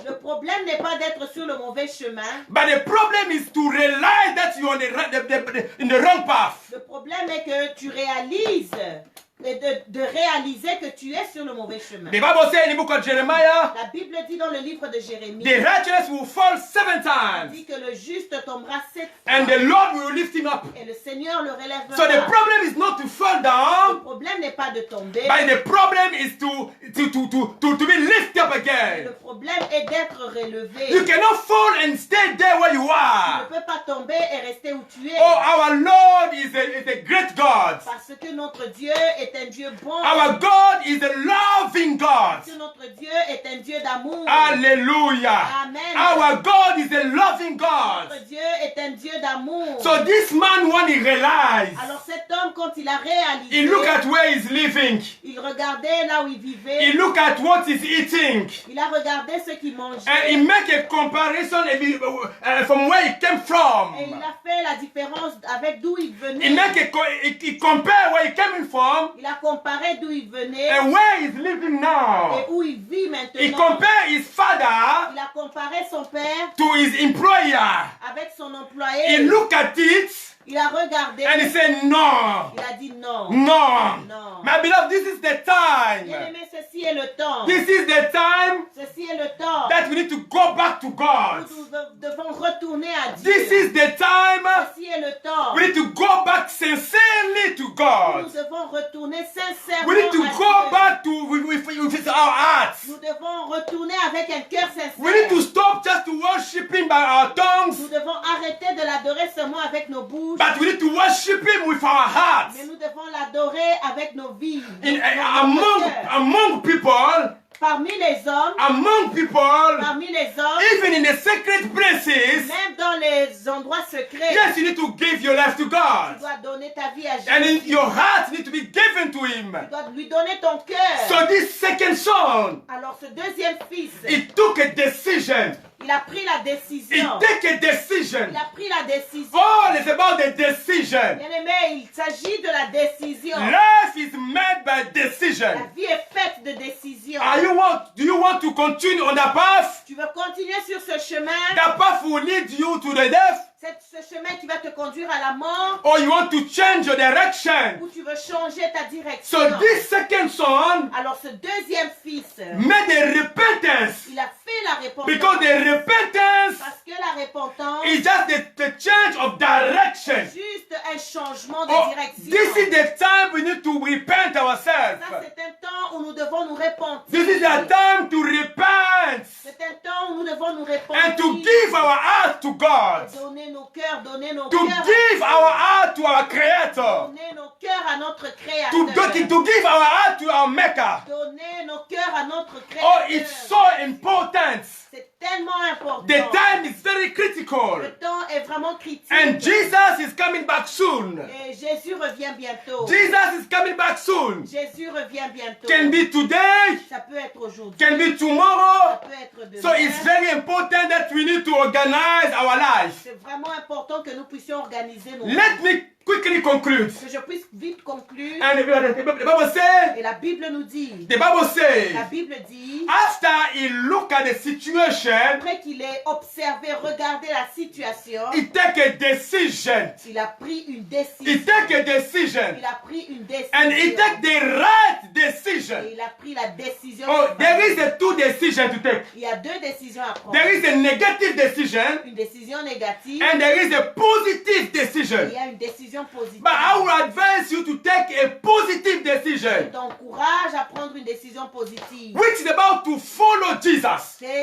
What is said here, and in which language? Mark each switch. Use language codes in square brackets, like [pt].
[fr] Le problème n'est pas d'être sur le mauvais chemin. [en] but the problem is to realize that you are in the wrong path. [fr] Le problème est que tu réalises, de réaliser que tu es sur le mauvais chemin. [en] The Bible says in the book of Jeremiah, [fr] La Bible dit dans le livre de Jérémie, [en] the righteous will fall 7 times, [fr] dit que le juste tombera 7 [en] and [fr] fois [en] the Lord will lift him up. [fr] et le Seigneur le relèvera. [en] So the problem is not to fall [fr] Le [en] down, [fr] problème n'est pas de tomber, [en] but the problem is to be lifted up [fr] le [en] again. [fr] problème est d'être relevé. [en] You cannot fall and stay there where you [fr] Tu ne [en] are. [fr] peux pas tomber et rester où tu es. [en] Oh, our Lord is a great God. [fr] Parce que notre Dieu est un Dieu bon. [en] Our God is a loving God. [fr] Parce que notre Dieu est un Dieu d'amour. [en] Hallelujah. [fr] Amen. [en] Our God is a loving God. [fr] Notre Dieu est un Dieu d'amour. [en] So this man, when he realized, [fr] Alors cet homme, quand il a réalisé, [en] he looked at where he's living. [fr] il regardait là où il vivait. [en] He looked at what he's eating. [fr] Il a regardé ce qu'il mangeait. [en] And he make a comparison from where he came from. [fr] Et il a fait la différence avec d'où il venait. [en] He compare where he came from [fr] Il a comparé d'où il venait [en] and where he's living [fr] et [en] now. [fr] où il vit maintenant. [en] He compare his father [fr] Il a comparé son père [en] to his employer. [fr] avec son [en] He [fr] employé. [en] looked at it [fr] Il a regardé. [en] and he said, no, [fr] Il a dit non. [en] no. No. My beloved, this is the time. [fr] Bien-aimé, ceci est le temps. [en] This is the time [fr] Ceci est le temps [en] that we need to go back to God. [fr] où nous devons retourner à Dieu. [en] This is the time [fr] Ceci est le temps [en] we need to go back sincerely to [fr] où [en] God. [fr] nous devons retourner sincèrement [en] We need to [fr] à [en] go [fr] Dieu. [en] back to with our hearts. [fr] Nous devons retourner avec un cœur [en] We need to [fr] sincère. [en] stop just to worshiping by our tongues, [fr] Nous devons arrêter de l'adorer seulement avec nos bouches, [en] but we need to worship Him with our hearts. [fr] mais nous devons l'adorer avec nos vies. [en] Among people, [fr] Parmi les hommes, parmi les hommes, [en] even in the secret places, [fr] même dans les endroits secrets, [en] yes, you need to give your life to [fr] tu [en] God. [fr] dois donner ta vie à [en] And [fr] Jésus. [en] your heart needs to be given to Him. [fr] Tu dois lui donner ton cœur. [en] So this second son, [fr] Alors ce deuxième fils, [en] he took a decision. [fr] il a pris la [en] He [fr] décision. [en] took a decision. [fr] Il a pris la décision. [en] All is about the decision. [fr] Bien-aimé, il s'agit de la décision. [en] Life is made by [fr] La [en] decision. [fr] vie est faite de décisions. [en] Do you want to continue on that path? [fr] Tu veux continuer sur ce chemin, [en] That path will lead you to the death, [fr] ce chemin qui va te conduire à la mort, [en] or you want to change your direction. [fr] ou tu veux changer ta direction. [en] So this second son [fr] Alors ce deuxième fils, [en] made a repentance, [fr] il a fait la repentance. [en] because the repentance [fr] Parce que la repentance, [en] is just the change of direction. [fr] juste un changement de [en] Oh, [fr] direction. [en] this is the time we need to repent ourselves. [fr] Ça, c'est un temps où nous devons nous repentir. [en] This is the time to repent [fr] C'est un temps où nous devons nous repentir. [en] and to give our heart to God. [fr] Donner nos cœurs, donner nos [en] To [fr] cœurs. [en] give our heart to our Creator. [fr] Donner nos cœurs à notre Créateur. [en] To give our heart to our Maker. [fr] Donner nos cœurs à notre [en] Oh, [fr] Créateur. [en] it's so important. [fr] C'est tellement important. [en] The time is very critical. [fr] Le temps est vraiment critique. [en] And Jesus is coming back soon. [fr] Et Jésus revient bientôt. [en] Jesus is coming back soon. [fr] Jésus revient bientôt. [en] Can be today, [fr] Ça peut être aujourd'hui. [en] can be [fr] Ça [en] tomorrow. [fr] peut être demain. [en] So it's very important that we need to organize our life. [fr] C'est vraiment important que nous puissions organiser nos [en] Let me quickly conclude. [fr] Que je puisse vite conclure. [en] And the Bible says, [fr] Et la Bible nous dit, [en] the Bible says, [fr] la Bible dit, [en] after he looked at the situation, [fr] après qu'il ait observé, regardé la situation, [en] he take a decision. [fr] il a pris une [en] He [fr] décision. [en] take a decision. [fr] Il a pris une décision. [en] And he take the right decision. [fr] Et il a pris la décision. [en] Oh, there is a two decision to take. [fr] Il y a deux décisions à prendre. [en] There is a negative decision [fr] Une décision négative [en] and there is a positive [fr] et [en] decision. [fr] il y a une décision positive. [en] But I will advise you to take a positive [fr] Je [en] decision, [fr] t'encourage à prendre une décision positive. [en] which is about to follow Jesus,